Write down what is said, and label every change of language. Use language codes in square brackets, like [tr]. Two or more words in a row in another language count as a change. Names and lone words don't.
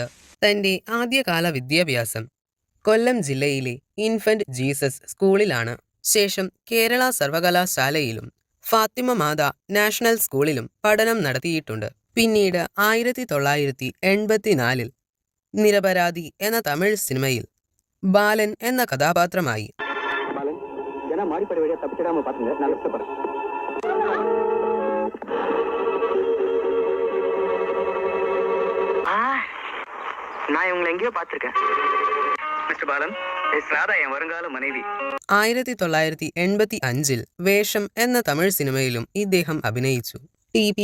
[ml] തന്റെ ആദ്യകാല വിദ്യാഭ്യാസം കൊല്ലം ജില്ലയിലെ ഇൻഫന്റ് ജീസസ് സ്കൂളിലാണ്. ശേഷം കേരള സർവകലാശാലയിലും ഫാത്തിമ മാത നാഷണൽ സ്കൂളിലും പഠനം നടത്തിയിട്ടുണ്ട്. പിന്നീട് 1984 നിരപരാധി എന്ന തമിഴ് സിനിമയിൽ ബാലൻ എന്ന കഥാപാത്രമായി [ta] நான் இவங்களை எங்கேயோ பார்த்திருக்கேன். மிஸ்டர் பாலன், ராதா என் வருங்கால மனைவி. [ml] 1985 വേഷം എന്ന തമിഴ് സിനിമയിലും ഇദ്ദേഹം അഭിനയിച്ചു. ടി.